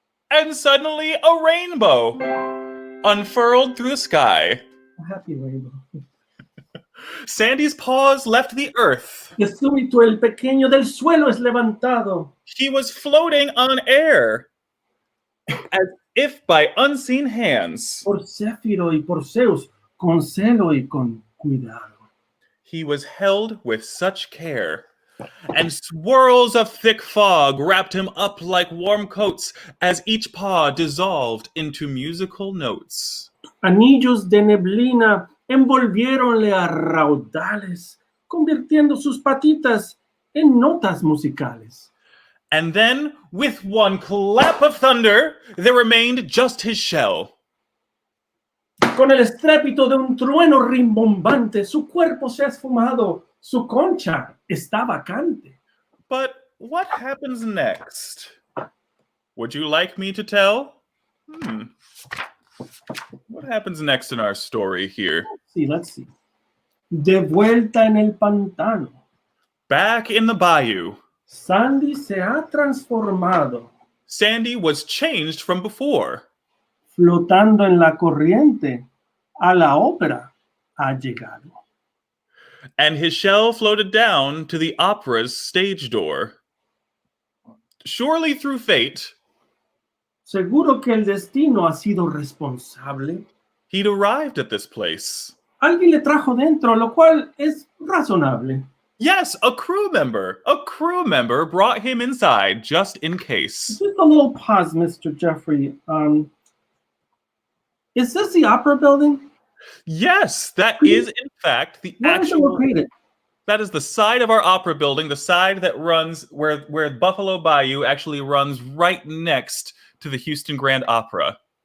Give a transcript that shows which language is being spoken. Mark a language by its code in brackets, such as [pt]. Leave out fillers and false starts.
[en] And suddenly a rainbow unfurled through the sky. A happy rainbow. Sandy's paws left the earth. [es] De súbito el pequeño del suelo es levantado. [en] He was floating on air. as if by unseen hands. [es] Por Céfiro y por Zeus, con celo y con cuidado. [en] He was held with such care, and swirls of thick fog wrapped him up like warm coats as each paw dissolved into musical notes. [es] Anillos de neblina envolviéronle a raudales, convirtiendo sus patitas en notas musicales. [en] And then, with one clap of thunder, there remained just his shell. [es] Con el estrépito de un trueno rimbombante, su cuerpo se ha esfumado, su concha está vacante. [en] But what happens next? Would you like me to tell? What happens next in our story here? Let's see. [es] De vuelta en el pantano. [en] Back in the bayou. [es] Sandy se ha transformado. [en] Sandy was changed from before. [es] Flotando en la corriente, a la ópera ha llegado. [en] And his shell floated down to the opera's stage door. Surely through fate, [es] Seguro que el destino ha sido responsable. [en] he'd arrived at this place. [es] Alguien le trajo dentro, lo cual es razonable. [en] Yes, a crew member. A crew member brought him inside just in case. Just a little pause, Mr. Jeffrey. Is this the opera building? Yes, that is in fact the Where is it actual. located? That is the side of our opera building, the side that runs where Buffalo Bayou actually runs right next to the Houston Grand Opera.